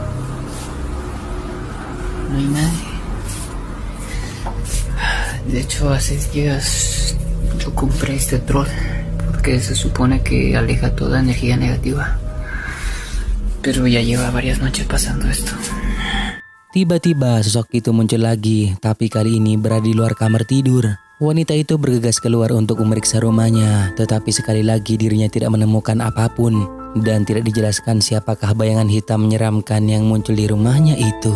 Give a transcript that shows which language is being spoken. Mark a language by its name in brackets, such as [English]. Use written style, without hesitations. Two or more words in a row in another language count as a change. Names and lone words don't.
[Spanish] No hay nadie. De hecho, hace días yo compré este troll porque se supone que aleja toda energía negativa. Pero ya lleva varias noches pasando esto. [Indonesian] Tiba-tiba sosok itu muncul lagi, tapi kali ini berada di luar kamar tidur. Wanita itu bergegas keluar untuk memeriksa rumahnya, tetapi sekali lagi dirinya tidak menemukan apapun. Dan tidak dijelaskan siapakah bayangan hitam menyeramkan yang muncul di rumahnya itu.